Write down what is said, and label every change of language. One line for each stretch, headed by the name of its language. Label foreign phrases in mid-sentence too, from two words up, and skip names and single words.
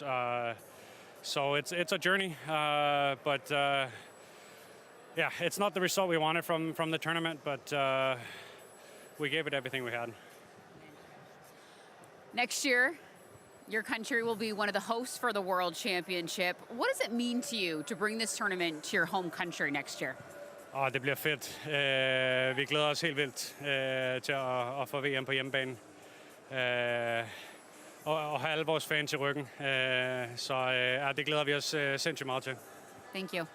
English: So it's a journey, but yeah, it's not the result we wanted from the tournament, but we gave it everything we had. Next year, your country will be one of the hosts for the World Championship. What does it mean to you to bring this tournament to your home country next year?
Danish: Det bliver fedt. Vi glæder os helt vildt til at få VM på hjemmebane. Og have alle vores fans i ryggen. Så det glæder vi os sindssygt meget til.
English: Thank you.